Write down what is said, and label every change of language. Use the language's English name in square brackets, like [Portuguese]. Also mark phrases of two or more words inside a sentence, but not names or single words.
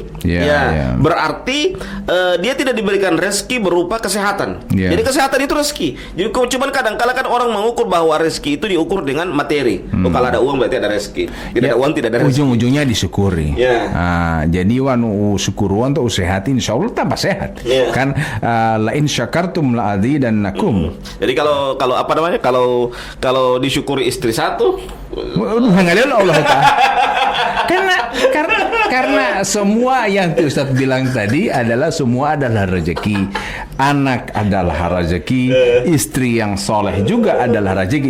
[Indonesian] Berarti dia tidak diberikan rezeki berupa kesehatan. Jadi kesehatan itu rezeki. Jadi cuman kadang-kala kan orang mengukur bahwa rezeki itu diukur dengan materi. Oh, kalau ada uang berarti ada rezeki. Tidak ada uang tidak ada rezeki. Ujung-ujungnya disyukuri. Jadi wanu syukuruan tuh sehat, insyaallah tambah sehat. [Arabic] Kan لئن شكرتم لأزيدنّكم. [Indonesian] Jadi kalau apa namanya? Kalau disyukuri istri satu, Allah Ta'ala. Karena semua yang Ustaz bilang tadi adalah semua adalah rezeki. Anak adalah rezeki, istri yang soleh juga adalah rezeki.